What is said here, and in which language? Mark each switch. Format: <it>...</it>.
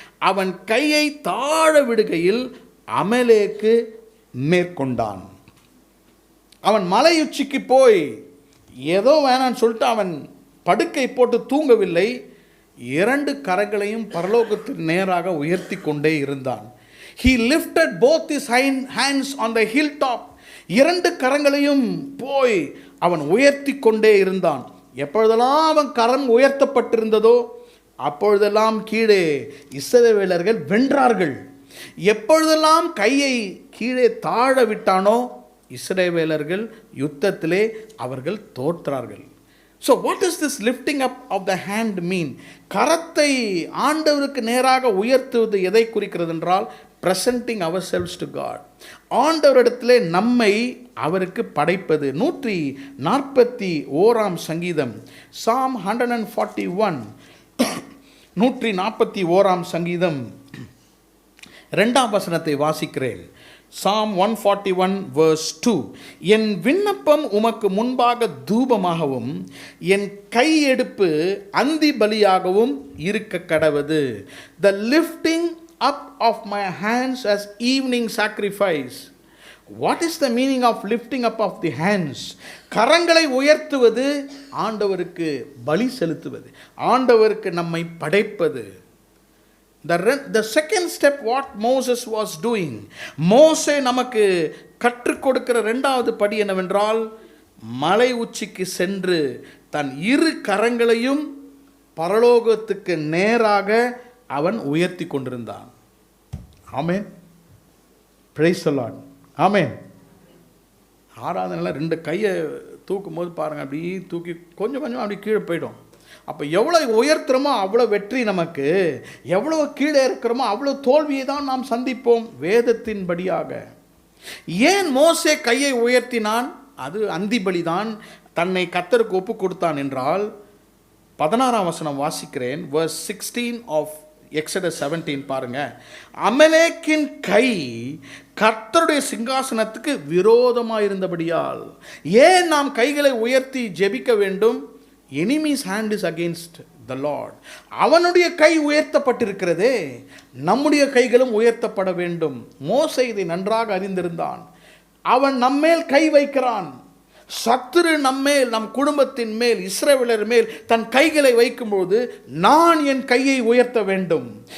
<ta>அவன் கையை தாழ விடுகையில் அமலேக்கு மேற்கொண்டான். அவன் மலை உச்சிக்கு போய் ஏதோ வேணான்னு சொல்லிட்டு அவன் படுக்கை போட்டு தூங்கவில்லை. 2 கரங்களையும் பரலோகத்திற்கு நேராக உயர்த்தி கொண்டே இருந்தான்.</ta> <en>He lifted both his hands on the hilltop.</en> <ta>2 கரங்களையும் போய் அவன் உயர்த்தி கொண்டே இருந்தான். எப்பொழுதெல்லாம் அவன் கரம் உயர்த்தப்பட்டிருந்ததோ அப்பொழுதெல்லாம் கீழே இஸ்ரவேலர்கள் வென்றார்கள். எப்பொழுதெல்லாம் கையை கீழே தாழ விட்டானோ இஸ்ரவேலர்கள் யுத்தத்திலே அவர்கள் தோற்றார்கள்.</ta> <en>So what does this lifting up of the hand mean?</en> <ta>கரத்தை ஆண்டவருக்கு நேராக உயர்த்துவது எதை குறிக்கிறது என்றால்</ta> <en>presenting ourselves to God.</en> <ta>ஆண்டவரிடத்திலே நம்மை அவருக்கு படைப்பது. 141 சங்கீதம், Psalm 141, 141 சங்கீதம் 2ஆம் வசனத்தை வாசிக்கிறேன்.</ta> <en>Psalm 141 verse 2.</en> <ta>என் விண்ணப்பம் உமக்கு முன்பாக தூபமாகவும் என் கையெடுப்பு அந்தி பலியாகவும் இருக்க கடவது.</ta> <en>The lifting up of my hands as evening sacrifice. What is the meaning of lifting up of the hands?</en> <ta>கரங்களை உயர்த்துவது ஆண்டவருக்கு பலி செலுத்துவது, ஆண்டவருக்கு நம்மை படைப்பது.</ta> <en>The second step what Moses was doing,</en> <ta>மோசே நமக்கு கற்றுக் கொடுக்கிற 2வது படி என்னவென்றால் மலை உச்சிக்கு சென்று தன் 2 கரங்களையும் பரலோகத்துக்கு நேராக அவன் உயர்த்தி கொண்டிருந்தான். ஆமென். Praise the Lord. ஆமென். ஆராதனையில் 2 கையை தூக்கும் போது பாருங்கள், அப்படி தூக்கி கொஞ்சம் கொஞ்சம் அப்படி கீழே போயிடும். அப்போ எவ்வளோ உயர்த்துறோமோ அவ்வளோ வெற்றி நமக்கு, எவ்வளோ கீழே இருக்கிறோமோ அவ்வளோ தோல்வியை தான் நாம் சந்திப்போம் வேதத்தின்படியாக. ஏன் மோசே கையை உயர்த்தினான்? அது அந்திபலி தான், தன்னை கர்த்தருக்கு ஒப்பு கொடுத்தான் என்றால் 16ஆம் வசனம் வாசிக்கிறேன்.</ta> <en>verse 16 of Exodus 17</en> <ta>பாருங்க. அமலேக்கின் கை கர்த்தருடைய சிங்காசனத்துக்கு விரோதமாக இருந்தபடியால். ஏன் நாம் கைகளை உயர்த்தி ஜெபிக்க வேண்டும்?</ta> <en>enemy's hand is against the Lord.</en> <ta>அவனுடைய கை உயர்த்தப்பட்டிருக்கிறதே, நம்முடைய கைகளும் உயர்த்தப்பட வேண்டும். மோசே இதை நன்றாக அறிந்திருந்தான். அவன் நம்மேல் கை வைக்கிறான். சத்துரு நம்மேல், நம் குடும்பத்தின் மேல், இஸ்ரவேலர் மேல் தன் கைகளை வைக்கும்போது நான் என் கையை உயர்த்த வேண்டும்.</ta>